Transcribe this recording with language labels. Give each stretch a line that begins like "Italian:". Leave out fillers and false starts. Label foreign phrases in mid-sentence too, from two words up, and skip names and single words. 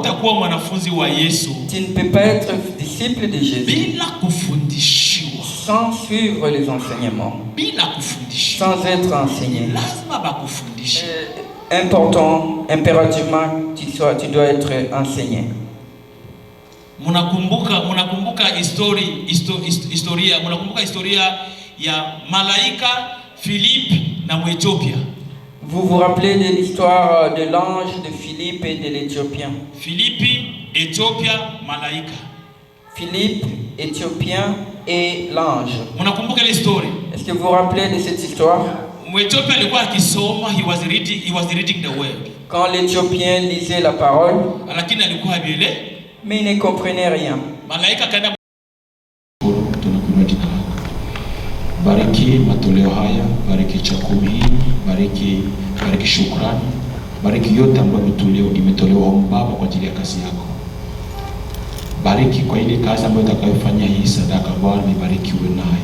French: Tu ne peux pas être disciple de Jésus sans suivre les enseignements, sans être enseigné. Important, impérativement, tu dois être enseigné.
Swahili: Munakumbuka historia ya malaika Philippe na Ethiopia.
French: Vous vous rappelez de l'histoire de l'ange, de Philippe et de l'Éthiopien? Philippe,
Swahili: Ethiopia, malaika.
French: Philippe, Éthiopien et l'ange.
Swahili: Mnakumbuka ile story?
French: Est-ce que vous vous rappelez de cette histoire?
Swahili: Mwethiopia alikuwa akisoma,
English: he was reading the word.
French: Quand l'Éthiopien lisait la parole,
Swahili: lakini alikuwa habile,
French: mais il ne comprenait rien.
Swahili: Malaika kaenda. Bariki matoleo haya, bariki chakula hii, bariki shukrani, bariki yote ambayo imetolewa Baba kwa ajili ya kazi yako. Bariki kwa ile kazi ambayo utakayofanya hii sadaka Bwana, ibarikiwe nayo.